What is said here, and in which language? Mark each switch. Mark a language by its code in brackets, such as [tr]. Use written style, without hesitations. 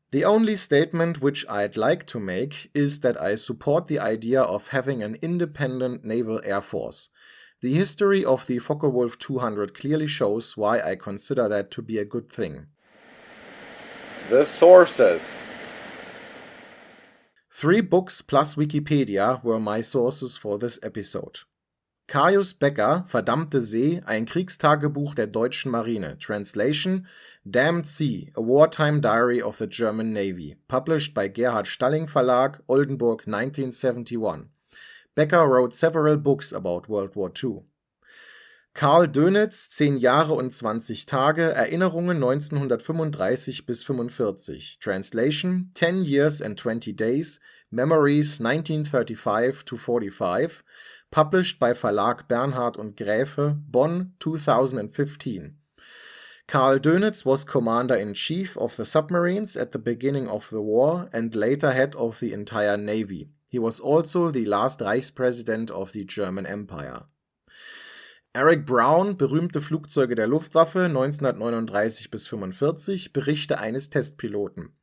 [en] The only statement which I'd like to make is that I support the idea of having an independent naval air force. The history of the Focke-Wulff 200 clearly shows why I consider that to be a good thing. The sources. 3 books plus Wikipedia were my sources for this episode. [de] Caius Becker, Verdammte See, ein Kriegstagebuch der deutschen Marine. [en] Translation, Damned Sea, a wartime diary of the German Navy. Published by Gerhard Stalling Verlag, Oldenburg, 1971. Becker wrote several books about World War II. [de] Karl Dönitz, 10 Jahre und 20 Tage, Erinnerungen 1935 bis 45. [en] Translation, 10 Years and 20 Days, Memories 1935 to 45. Published by Verlag Bernhard und Gräfe, Bonn, 2015. Karl Dönitz was Commander-in-Chief of the submarines at the beginning of the war and later head of the entire Navy. He was also the last Reichspräsident of the German Empire. [de] Eric Brown, berühmte Flugzeuge der Luftwaffe 1939 bis 45, Berichte eines Testpiloten.